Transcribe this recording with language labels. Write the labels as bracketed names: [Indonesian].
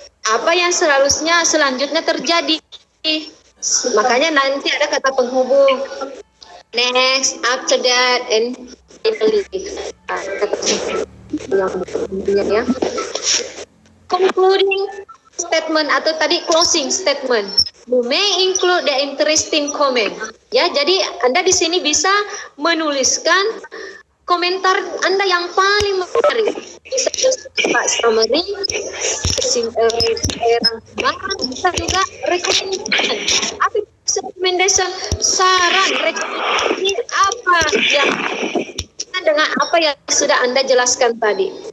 [Indonesian] Apa yang selanjutnya terjadi. Makanya nanti ada kata penghubung. [English] Next, after that, and finally. [Indonesian] Ya. Concluding statement atau tadi closing statement. [English] You may include the interesting comment. [Indonesian] Ya, jadi Anda di sini bisa menuliskan komentar Anda yang paling menarik. Bisa summary, bisa juga rekomendasi. Apa recommendation, saran, rekomendasi apa yang dengan apa yang sudah Anda jelaskan tadi.